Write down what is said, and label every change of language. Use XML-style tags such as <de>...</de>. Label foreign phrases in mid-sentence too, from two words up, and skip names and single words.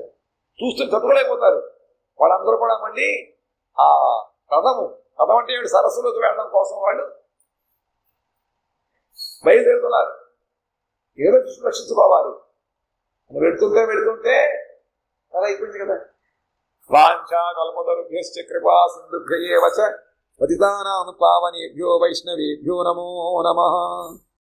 <te>చూస్తుంటే తట్టుకోలేకపోతారు. వాళ్ళందరూ కూడా మళ్ళీ ఆ రథం అంటే సరస్సులోకి వెళ్ళడం కోసం వాళ్ళు బయలుదేరుతున్నారు. ఏదో చూసి రక్షించుకోవాలి. వెళుతుంటే అలా అయిపోయింది కదా.</te> <sa>वांछा कल्पतरुभ्यश्च कृपा सिंधुभ्य एव च पतितानां पावनेभ्यो वैष्णवेभ्यो नमो नमः.</sa>